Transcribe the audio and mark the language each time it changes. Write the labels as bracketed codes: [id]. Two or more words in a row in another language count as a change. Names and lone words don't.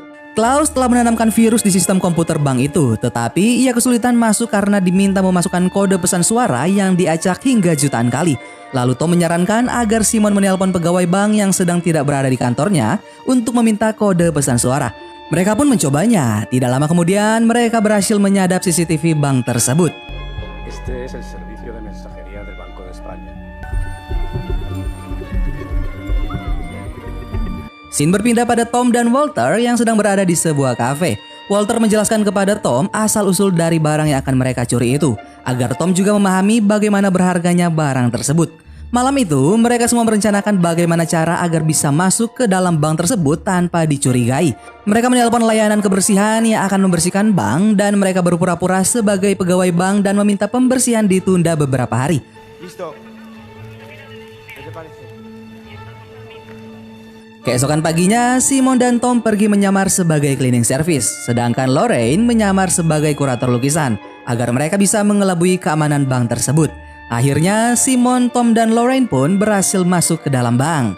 [id] Klaus telah menanamkan virus di sistem komputer bank itu, tetapi ia kesulitan masuk karena diminta memasukkan kode pesan suara yang diacak hingga jutaan kali. Lalu Tom menyarankan agar Simon menelpon pegawai bank yang sedang tidak berada di kantornya untuk meminta kode pesan suara. Mereka pun mencobanya. Tidak lama kemudian mereka berhasil menyadap CCTV bank tersebut. [es] Este es el servicio de mensajería del Banco de España. [id] Scene berpindah pada Tom dan Walter yang sedang berada di sebuah kafe. Walter menjelaskan kepada Tom asal-usul dari barang yang akan mereka curi itu, agar Tom juga memahami bagaimana berharganya barang tersebut. Malam itu, mereka semua merencanakan bagaimana cara agar bisa masuk ke dalam bank tersebut tanpa dicurigai. Mereka menelpon layanan kebersihan yang akan membersihkan bank dan mereka berpura-pura sebagai pegawai bank dan meminta pembersihan ditunda beberapa hari. [es] Listo. ¿Qué te parece? [id] Keesokan paginya, Simon dan Tom pergi menyamar sebagai [en] cleaning service, [id] sedangkan Lorraine menyamar sebagai kurator lukisan agar mereka bisa mengelabui keamanan bank tersebut. Akhirnya, Simon, Tom, dan Lorraine pun berhasil masuk ke dalam bank.